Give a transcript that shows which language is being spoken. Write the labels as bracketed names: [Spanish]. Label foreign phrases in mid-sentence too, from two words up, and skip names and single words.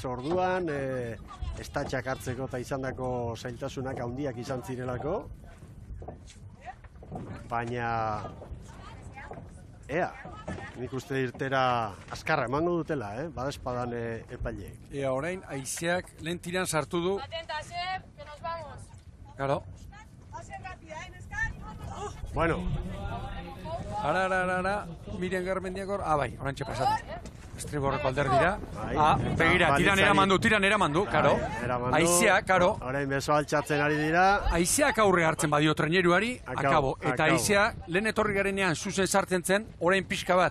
[Basque] Orduan, estatxak hartzeko eta izandako zailtasunak handiak izan zirelako. Baina, nik uste irtera azkarra emango dutela, badespadan epaileek. Orain, haizeak lehen tiran sartu du. [Spanish] Atenta, Sep, que nos vamos. Claro. Bueno. [Basque] Ara, Miriam Garmendiak hor, bai, orantxe pasatu. Estriborreko alderdira. Begira, tiran eramandu, karo. Aizea, karo. Orain beso altxatzen ari dira. Aizeak aurre hartzen badio treneruari, akabo. Eta aizea, lehen etorri garenean zuzen sartzen zen, orain pixka bat.